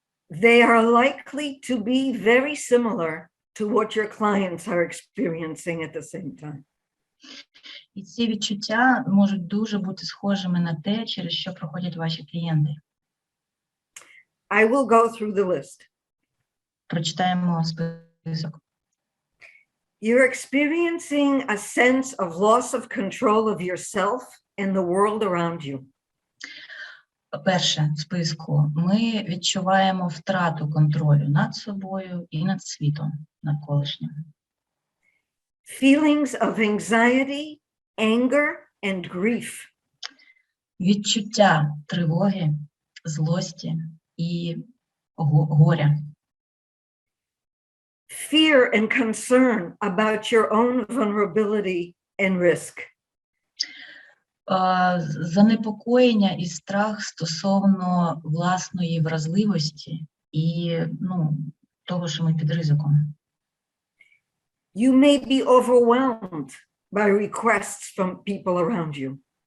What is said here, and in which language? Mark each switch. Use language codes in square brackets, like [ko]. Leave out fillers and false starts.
[en] They are likely to be very similar to what your clients are experiencing at the same time. [uk] І ці відчуття можуть дуже бути схожими на те, через що проходять ваші клієнти. [en] I will go through the list. [uk] Прочитаємо список. [en] You're experiencing a sense of loss of control of yourself and the world around you. [uk] Перше в списку. Ми відчуваємо втрату контролю над собою і над світом навколишнім. [en] Feelings of anxiety, anger, and grief. [uk] Відчуття тривоги, злості і горя. [en] Fear and concern about your own vulnerability and risk. [uk] Занепокоєння і страх стосовно власної вразливості і того, що ми під ризиком. [en] You may be overwhelmed by requests from people around you.